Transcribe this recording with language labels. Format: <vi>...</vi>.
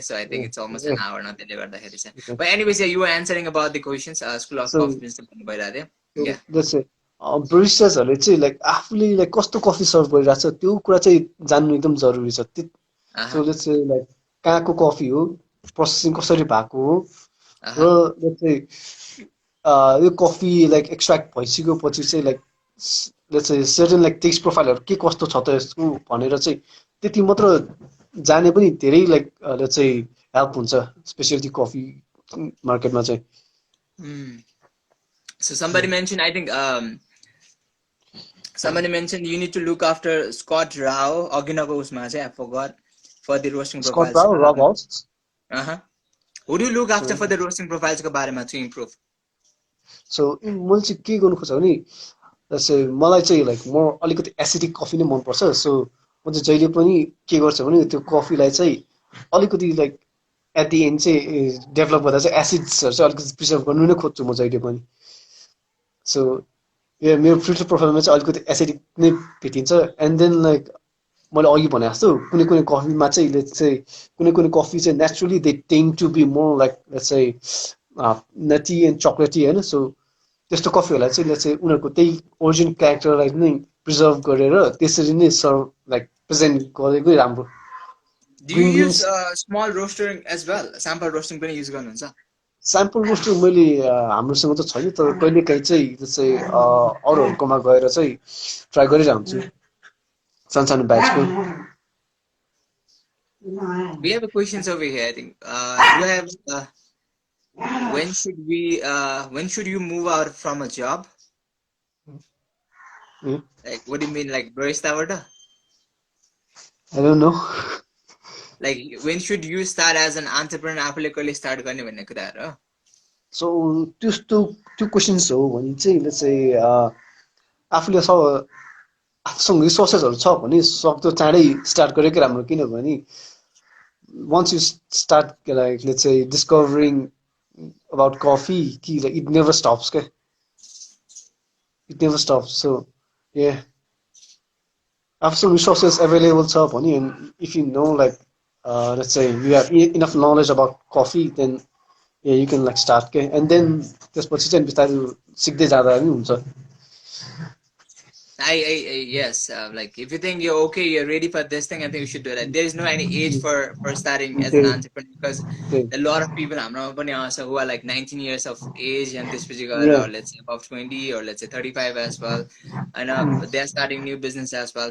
<en>So I think it's almost an hour now</en> <ne>त्यसले गर्दाखेरि चाहिँ.</ne> <en>But anyways, yeah, you were answering about the questions. School of So</en> <ne>Coffee business भन्नु भइरहेको थियो.</ne> <en>Yeah. that's it.</en> <ne>Baristasहरूले चाहिँ like आफूले like कस्तो कफी सर्भ गरिरहेको छ त्यो कुरा चाहिँ जान्नु एकदम जरुरी छ. सो लेट्स से लाइक कहाँको कफी हो, प्रोसेसिङ कसरी भएको हो, र लेट्स से यो कफी लाइक एक्सट्र्याक्ट भइसक्यो पछि चाहिँ like let's say certain like test प्रोफाइलहरू के कस्तो छ त यसको भनेर चाहिँ त्यति मात्र जाने पनि धेरै लाइक लेट्स से हेल्प हुन्छ स्पेशली कफी मार्केटमा चाहिँ.</ne> <en>So somebody mentioned, I think somebody mentioned you need to look after Scott Rao. I forgot for the roasting profiles. Scott Rao, Rob House. Who do you look after for the roasting profiles to improve?</en> <ne>So मैले चाहिँ के गर्नु खोज्छ भने जस्तै मलाई चाहिँ like म अलिकति एसिडिक कफी नै मन पर्छ. सो म चाहिँ जहिले पनि के गर्छु भने त्यो कफीलाई चाहिँ अलिकति लाइक एट दि एन्ड चाहिँ डेभलप गर्दा चाहिँ एसिड्सहरू चाहिँ अलिकति प्रिजर्भ गर्नु नै खोज्छु म जहिले पनि. सो यो मेरो फिल्टर प्रोफाइलमा चाहिँ अलिकति एसिडिक नै भेटिन्छ. एन्ड देन लाइक मैले अघि भने जस्तो कुनै कुनै कफीमा चाहिँ कुनै कुनै कफी चाहिँ naturally</ne> <en>they tend to be more like let's say nutty and chocolatey</en> <ne>होइन. सो त्यस्तो कफीहरूलाई चाहिँ लेट्स से उनीहरूको त्यही ओरिजिन क्यारेक्टरलाई नै प्रिजर्भ गरेर त्यसरी नै सर्भ लाइक प्रेजेन्ट गरेकै राम्रो.</ne> <en>Do you use small roasting as well?</en> <ne>Sample roasting पनि युज गर्नुहुन्छ? स्याम्पल रोस्टर मैले हाम्रोसँग त छैन तर कहिलेकाहीँ चाहिँ जस्तै अरूहरूकोमा गएर चाहिँ ट्राई गरिरहेको हुन्छु सानो ब्याचको.</ne> <en>We have a questions over here. I think you have when should you move out from a job? Like what do you mean, like barista order? I don't know. Like when should you start as an entrepreneur?</en> <ne>आफूले कहिले start गर्ने भन्ने कुराहरु हो. So त्यो questions हो भने चाहिँ लेट्स से आफूले आफूसँग रिसोर्सेसहरू छ भने सक्दो चाँडै स्टार्ट गरेकै राम्रो. किनभने</ne> <en>once you start like let's say discovering about coffee it never stops. Okay, it never stops. So yeah, have some resources available</en> <ne>छ भने</ne> <en>and if you know like let's say you have enough knowledge about coffee then yeah you can like start. Okay, and then</en> <ne>त्यसपछि चाहिँ बिस्तारै सिक्दै जाँदा नि हुन्छ.</ne> <en>Yes, like if you think you're okay, you're ready for this thing, I think you should do that. There is no any age for starting as an entrepreneur because a lot of people who are like 19 years of age and this particular or let's say above 20 or let's say 35 as well, and they're starting new business as well.</en>